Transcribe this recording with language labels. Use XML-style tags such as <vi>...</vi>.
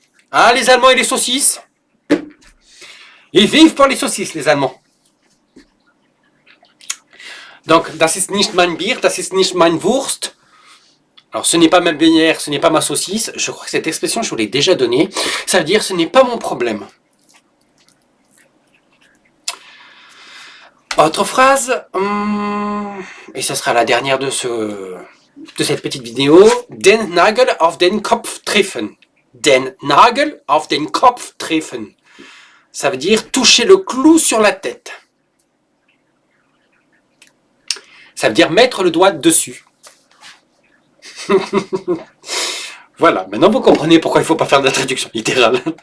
<fr>Ah, les Allemands et les saucisses. Ils vivent pour les saucisses, les Allemands.</fr> <de>Donc, das ist nicht mein Bier, das ist nicht mein Wurst.</de> <fr>Alors, ce n'est pas ma bière, ce n'est pas ma saucisse. Je crois que cette expression, je vous l'ai déjà donnée. Ça veut dire, ce n'est pas mon problème. Autre phrase, et ce sera la dernière de cette petite vidéo.</fr> <de>Den Nagel auf den Kopf treffen. Den Nagel auf den Kopf treffen.</de> <fr>Ça veut dire toucher le clou sur la tête. Ça veut dire mettre le doigt dessus. Voilà, maintenant vous comprenez pourquoi il ne faut pas faire de la traduction littérale.</fr>